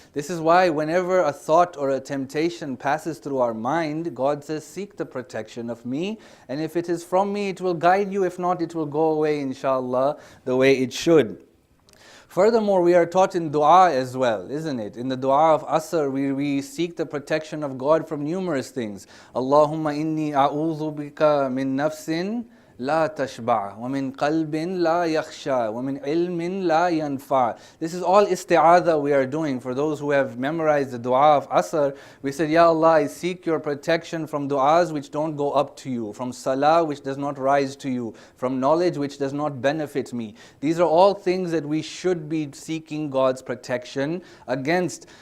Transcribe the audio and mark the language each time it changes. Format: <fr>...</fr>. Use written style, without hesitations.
<en>This is why whenever a thought or a temptation passes through our mind, God says, seek the protection of me, and if it is from me, it will guide you. If not, it will go away, inshallah, the way it should. Furthermore, we are taught in dua as well, isn't it? In the dua of Asr, we seek the protection of God from numerous things.</en> <ar>Allahumma inni a'udhu bika min nafsin لا تشبع ومن قلب لا يخشى ومن علم لا ينفع.</ar> <en>This is all isti'adha we are doing. For those who have memorized the dua of Asr, we said, Ya Allah, I seek your protection from du'as which don't go up to you, from salah which does not rise to you, from knowledge which does not benefit me. These are all things that we should be seeking God's protection against.</en>